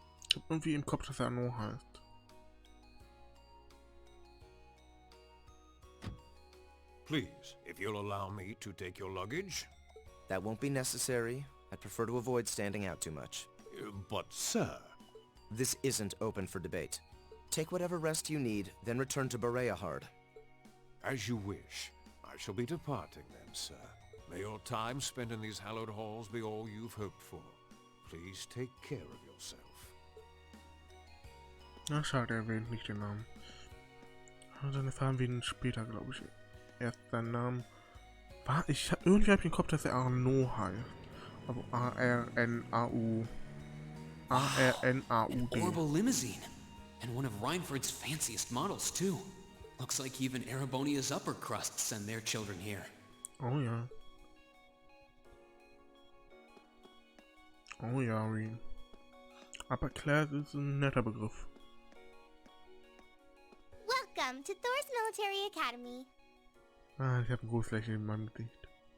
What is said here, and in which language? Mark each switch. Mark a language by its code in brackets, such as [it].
[de] Ich hab irgendwie im Kopf, dass er Arno heißt. [en] Please, if you'll allow me to take your luggage. That won't be necessary. I'd prefer to avoid standing out too much. But, sir... This isn't open for debate. Take whatever rest you need, then return to Bereahard. As you wish. I shall be departing then, sir. May your time spent in these hallowed halls be all you've hoped for. Please take care of yourself. [de] Na, schade, er erwähnt nicht den Namen. Dann erfahren wir ihn später, glaube ich. Erst seinen Namen. Irgendwie habe ich im Kopf, dass er Arno heißt. Also A-R-N-A-U. A-R-N-A-U-D. [en] An orbital limousine. And one of Reinford's fanciest models, too. Looks like even Erebonia's upper crusts send their children here. [de] Oh ja. Oh ja, Rean. Upper class ist ein netter Begriff. [en] Welcome to Thors Military Academy. [de] Ah, ich habe ein großes Lächeln in meinem Gesicht.